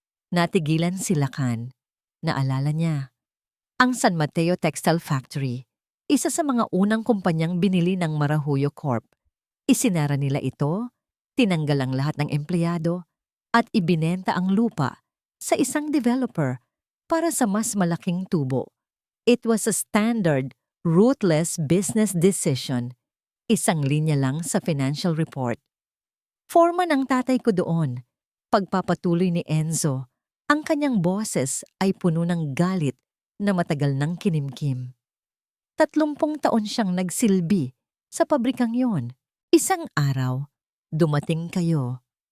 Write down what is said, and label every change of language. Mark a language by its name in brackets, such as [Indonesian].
[Filipino] Natigilan si Lakan. Naalala niya. Ang San Mateo Textile Factory, isa sa mga unang kumpanyang binili ng Marahuyo Corp. Isinara nila ito, tinanggal ang lahat ng empleyado, at ibinenta ang lupa sa isang developer para sa mas malaking tubo. [English] It was a standard, ruthless business decision. [Filipino] Isang linya lang sa financial report. Foreman ang tatay ko doon. Pagpapatuloy ni Enzo, ang kanyang boses ay puno ng galit na matagal nang kinimkim. 30 taon siyang nagsilbi sa pabrikang yon. Isang araw, dumating kayo.